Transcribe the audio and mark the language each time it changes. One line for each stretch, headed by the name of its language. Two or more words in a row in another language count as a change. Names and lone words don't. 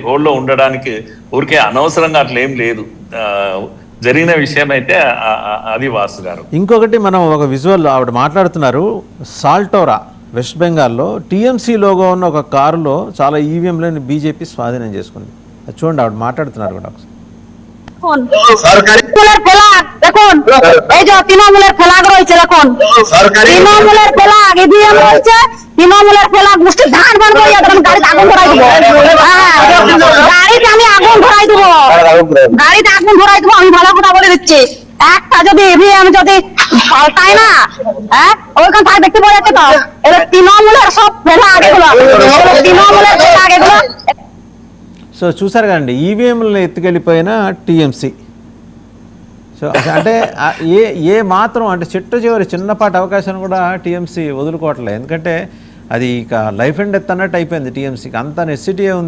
Telugu: హోల్డ్లో ఉండడానికి ఊరికే అనవసరంగా అట్లా ఏం లేదు. జరిగిన విషయం అయితే అది వాసు గారు. ఇంకొకటి మనం ఒక విజువల్ ఆవిడ మాట్లాడుతున్నారు. సాల్టోరా వెస్ట్ బెంగాల్లో టీఎంసీ లోగో ఉన్న ఒక కారులో చాలా ఈవీఎంలను బీజేపీ స్వాధీనం చేసుకుంది. అది చూడండి, ఆవిడ మాట్లాడుతున్నారు కూడా ఒకసారి.
Bangla: দেখুন এই যে তৃণমূলের ফ্ল্যাগ রয়েছে, দেখুন তৃণমূলের ফ্ল্যাগ ইভিএম রয়েছে, তৃণমূলের ফ্ল্যাগ গোষ্ঠী ধান বার করে এখন গাড়িতে আগুন ধরাই দেবো, গাড়িতে আমি আগুন ধরাই দেবো, গাড়িতে আগুন ধরাই দেবো। আমি ভালো কথা বলে দিচ্ছি, একটা যদি ইভিএম যদি পাল্টায় না, হ্যাঁ ওইখান থেকে দেখতে পাওয়া যাচ্ছে তো এটা তৃণমূলের সব ফ্ল্যাগ, এগুলো তৃণমূলের ফ্ল্যাগ এগুলো।
Telugu: సో చూసారు కదండి, ఈవీఎంలను ఎత్తుకెళ్ళిపోయిన టీఎంసీ. సో అంటే ఏ మాత్రం అంటే చివరి చిన్నపాటి అవకాశాన్ని కూడా టీఎంసీ వదులుకోవట్లేదు. ఎందుకంటే అది ఇక
English: life and death
Telugu: అన్నట్టు అయిపోయింది టీఎంసీకి. అంత నెసిటీయే ఉంది.